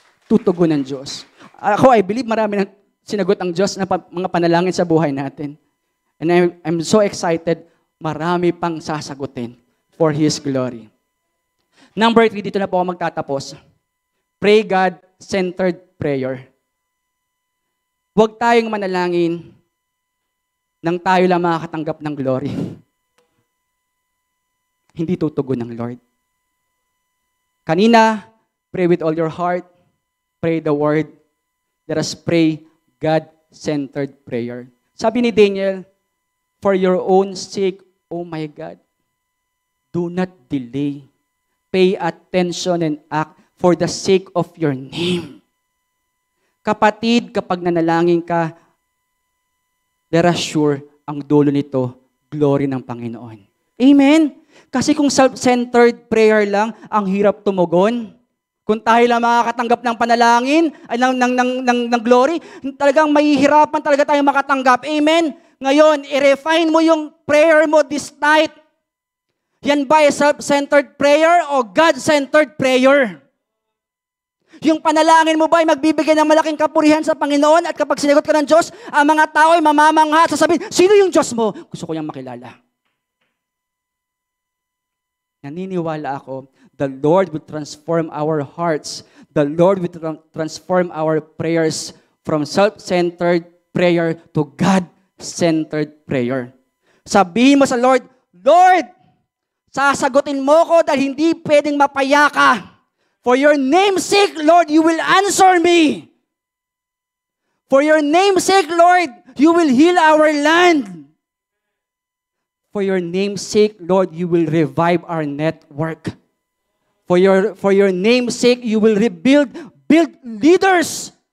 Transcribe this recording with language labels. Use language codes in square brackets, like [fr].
[tl] Tutugon ang Diyos. Ako, [en] I believe [tl] marami ng sinagot ang Diyos na mga panalangin sa buhay natin. [en] And I'm so excited, [tl] marami pang sasagutin [en] for His glory. [tl] Number 3, dito na po ako magtatapos. [en] Pray God-centered prayer. [tl] Huwag tayong manalangin nang tayo lang makakatanggap ng glory. Hindi tutugon ng Lord. [en] Kanina, pray with all your heart. Pray the word. Let us pray God-centered prayer. [tl] Sabi ni Daniel, [en] for your own sake, oh my God, do not delay. Pay attention and act for the sake of your name. [tl] Kapatid, kapag nanalangin ka, [en] be assured [tl] ang dulo nito, glory ng Panginoon. Amen? Kasi kung self-centered prayer lang, ang hirap tumugon. Kung tayo lang makakatanggap ng panalangin, ay ng glory, talagang mahihirapan talaga tayo makatanggap. Amen? Ngayon, i-refine mo yung prayer mo [en] this night. [tl] Yan ba ay [en] self-centered prayer [tl] o [en] God-centered prayer? [tl] Yung panalangin mo ba ay magbibigay ng malaking kapurihan sa Panginoon at kapag sinagot ka ng Diyos, ang mga tao ay mamamangha at sasabihin, sino yung Diyos mo? Gusto ko niyang makilala. Naniniwala ako, [en] the Lord will transform our hearts. The Lord will transform our prayers from self-centered prayer to God-centered prayer. [tl] Sabihin mo sa Lord, Lord, sasagutin mo ko dahil hindi pwedeng mapaya ka. [en] For your name's sake, Lord, you will answer me. For your name's sake, Lord, you will heal our land. For your name's sake, Lord, you will revive our network. For your name's sake, you will build leaders.